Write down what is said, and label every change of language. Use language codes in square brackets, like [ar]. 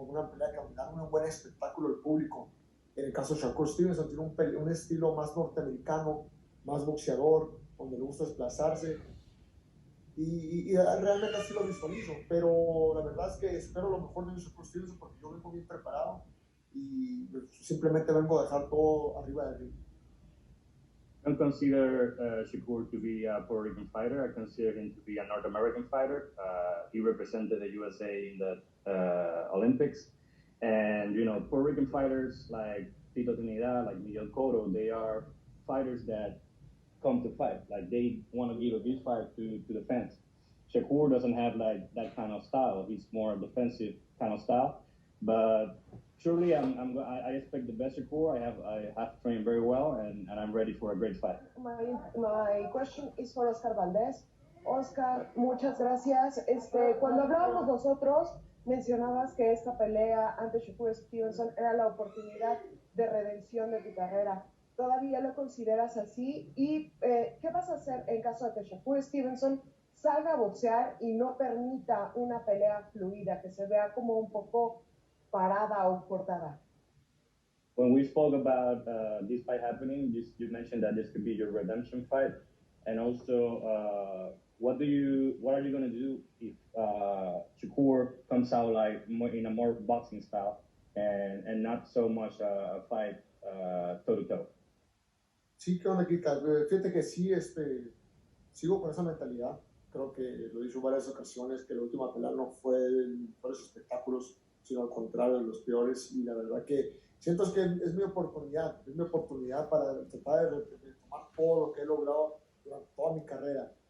[es] Una pelea que da un buen espectáculo al público. En el caso de Shakur Stevenson tiene un estilo más norteamericano, más boxeador, donde le gusta desplazarse. Y realmente así lo visualizo, pero la verdad es que espero lo mejor de Shakur Stevenson porque yo vengo bien preparado y simplemente vengo a dejar todo arriba del ring. [en] I don't consider Shakur to be a Puerto Rican fighter. I consider him to be a North American fighter. He represented the USA in the Olympics. And, Puerto Rican fighters like Tito Trinidad, like Miguel Cotto, they are fighters that come to fight. Like, they want to give a big fight to the fans. Shakur doesn't have, that kind of style. He's more a defensive kind of style. But surely I expect the best Shakur. I have trained very well, and I'm ready for a great fight. My question is for Oscar Valdez. [es] Oscar, muchas gracias. Cuando hablábamos nosotros, mencionabas que esta pelea ante Shakur Stevenson era la oportunidad de redención de tu carrera. ¿Todavía lo consideras así? ¿Y qué vas a hacer en caso de que Shakur Stevenson salga a boxear y no permita una pelea fluida, que se vea como un poco parada o cortada? [en] When we spoke about this fight happening, you mentioned that this could be your redemption fight, and also what are you going to do if Shakur comes out like in a more boxing style and not so much a fight toe to toe? [es] Sí, qué onda, Kika. Fíjate que sí, sigo con esa mentalidad. Creo que lo he dicho en varias ocasiones, que la última pelea no fue de mejores espectáculos, sino al contrario, de los peores. Y la verdad que siento que es mi oportunidad para tratar de retomar todo lo que he logrado durante toda mi carrera.